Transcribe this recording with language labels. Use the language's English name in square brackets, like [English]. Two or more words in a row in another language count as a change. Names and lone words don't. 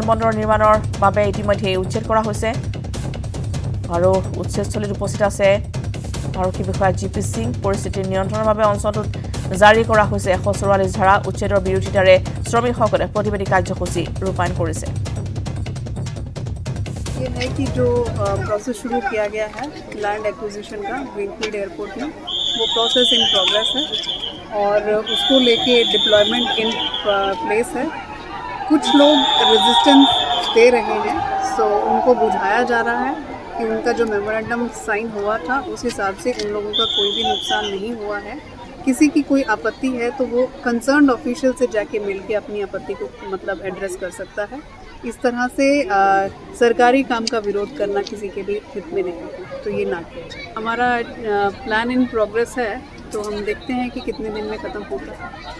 [Assamese] বন্দৰ নিৰ্মাণৰ বাবে ইতিমধ্যে উচ্ছেদ কৰা হৈছে আৰু উচ্ছেদস্থলীত উপস্থিত আছে আৰক্ষী বিষয়া জিপি সিং পৰিস্থিতি নিয়ন্ত্ৰণৰ বাবে অঞ্চলটোত জাৰি কৰা হৈছে 144 ধাৰা উচ্ছেদৰ বিৰোধিতাৰে শ্ৰমিকসকলে প্ৰতিবাদী কাৰ্যসূচী ৰূপায়ণ কৰিছে [Hindi] ये है कि जो प्रोसेस शुरू किया गया है [English] land acquisition [Hindi] का [English] greenfield airport [Hindi] में वो [English] process in progress [Hindi] है और उसको लेके [English] deployment in place [Hindi] है कुछ लोग रेजिस्टेंस दे रहे हैं सो उनको बुझाया जा रहा है कि उनका जो [English] memorandum sign [Hindi] हुआ था उस हिसाब से उन लोगों का कोई भी नुकसान नहीं हुआ है किसी की कोई आपत्ति है तो वो [English] concerned official [Hindi] से जाके मिलके अपनी आपत्ति को मतलब एड्रेस कर सकता है इस तरह से सरकारी काम का विरोध करना किसी के भी हित में नहीं है तो ये ना करें हमारा [English] plan in progress [Hindi] है तो हम देखते हैं कि कितने दिन में ख़त्म होता है